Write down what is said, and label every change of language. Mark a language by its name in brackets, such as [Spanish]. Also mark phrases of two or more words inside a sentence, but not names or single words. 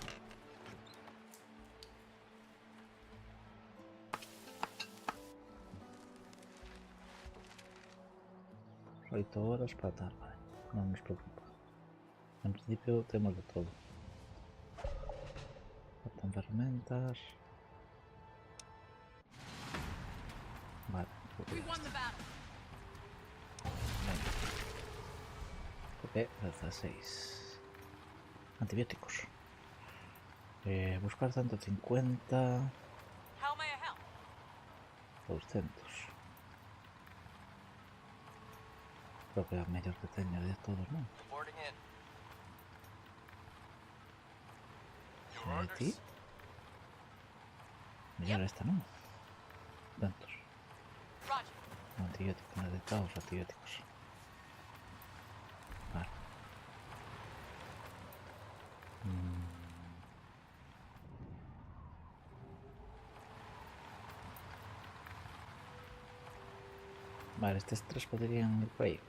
[Galician] 8 horas para tal, vale. Non nos preocupa. En principio temos de todo. Faltan ferramentas. Vale. [English] We won the battle. [Galician] PP16. Antibióticos. Buscar 150. [English] How may I help? 200. [Galician] Creo que é a mellor que teño de todos, non? [English] Reporting in. Your [Galician] E [English] orders? [Galician] ti? Mellor esta, non? Tantos. [English] Roger. [Galician] Antibióticos, necesitamos antibióticos. Vale. Vale, estes tres podrían ir por aí.